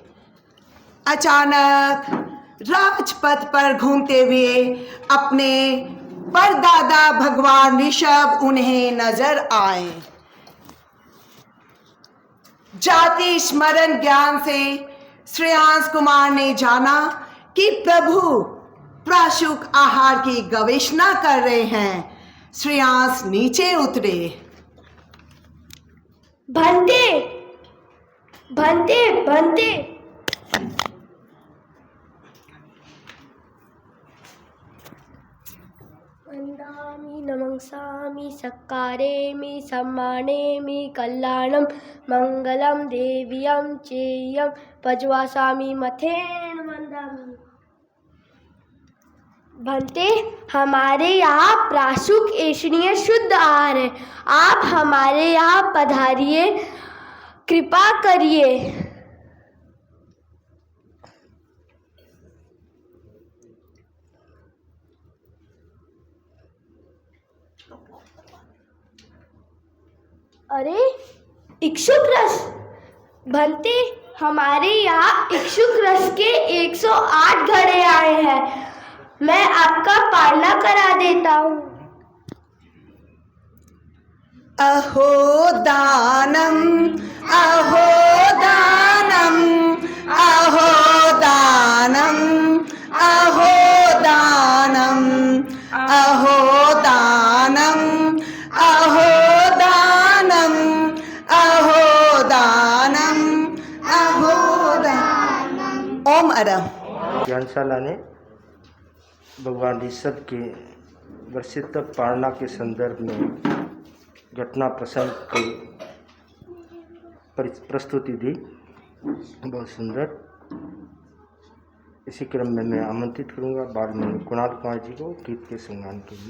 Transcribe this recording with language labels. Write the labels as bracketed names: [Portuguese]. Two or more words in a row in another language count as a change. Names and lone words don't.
[Hindi] अचानक राजपथ पर घूमते हुए अपने परदादा भगवान ऋषभ उन्हें नजर आए। जाति स्मरण ज्ञान से श्रेयांश कुमार ने जाना कि प्रभु प्राशुक आहार की गवेषणा कर रहे हैं। श्रेयांश नीचे उतरे। [Prakrit languages] भंते भंते भंते वंदामि नमंसामि सक्कारेमि सम्मानेमि कल्याणं मंगलम देव्यं चेयं पजवासामि मथेन वंदामि। भंते, [Hindi] हमारे यहाँ प्राशुक ऐशनीय शुद्ध आहार है। आप हमारे यहाँ पधारिए। कृपा करिए। अरे इक्षुक रस बनते, हमारे यहाँ इक्षुक रस के 108 घड़े आए हैं। मैं आपका पालना करा देता हूँ। [Sanskrit] अहो दानम, अहो दानम, अहो दानम, अहो दानम, अहो दानम, अहो दानम, अहो दानम, अहो दानम। ओम अरम। [Hindi] ज्ञानशाला ने भगवान ऋषभ के वर्षित पालना के संदर्भ में घटना प्रसंग की प्रस्तुति दी, बहुत सुंदर। इसी क्रम में मैं आमंत्रित करूंगा बालमणि कुणाल कुमार जी को गीत के संगान के लिए।